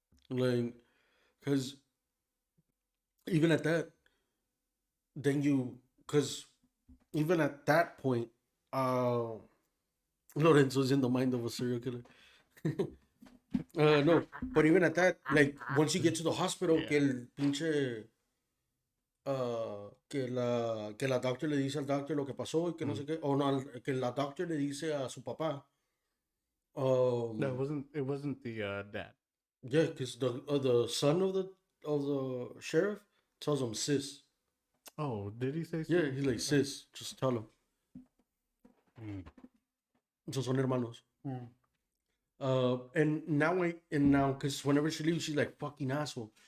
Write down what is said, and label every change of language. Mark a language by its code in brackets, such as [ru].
[en] Like, because even at that, because even at that point, Lorenzo's in the mind of a serial killer. No, but even at that, like once you get to the hospital, Yeah. [es] que el pinche, que la doctor le dice al doctor lo que pasó y que no sé qué, o no, que la doctor le dice a su papá. [en] No, it wasn't the dad. Yeah, because the son of the sheriff tells him sis. Oh, did he say so? Yeah, he's like sis. Just tell him. So [es] son hermanos. [en] And now because whenever she leaves, she's like fucking asshole.